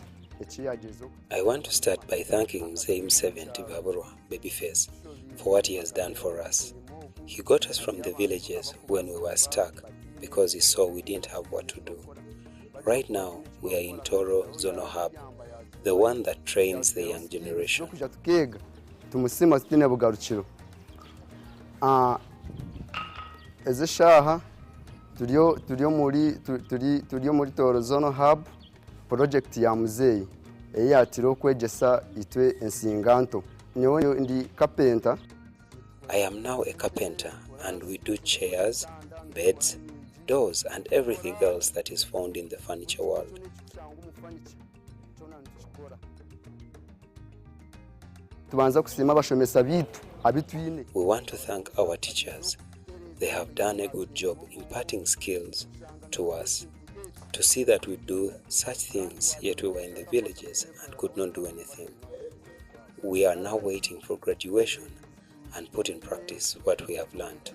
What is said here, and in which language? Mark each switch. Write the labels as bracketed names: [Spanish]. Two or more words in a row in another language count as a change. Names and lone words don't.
[English] I want to start by thanking Mzee Museveni Tibaburwa Babyface for what he has done for us. He got us from the villages when we were stuck because he saw we didn't have what to do. Right now we are in Toro Zonal Hub, the one that trains the young generation. [Tooro] Tumusima sitine bugarukiro. Ezeshaha turiyo muri Toro Zonal Hub project ya muzeyi eyatiro kwegesa itwe ensinganto. Nyowe ndi carpenter. [English] I am now a carpenter and we do chairs, beds, doors and everything else that is found in the furniture world. [Tooro] Tubanza kusima abashomesa bitu abitwine. [English] We want to thank our teachers. They have done a good job imparting skills to us to see that we do such things, yet we were in the villages and could not do anything. We are now waiting for graduation and put in practice what we have learned.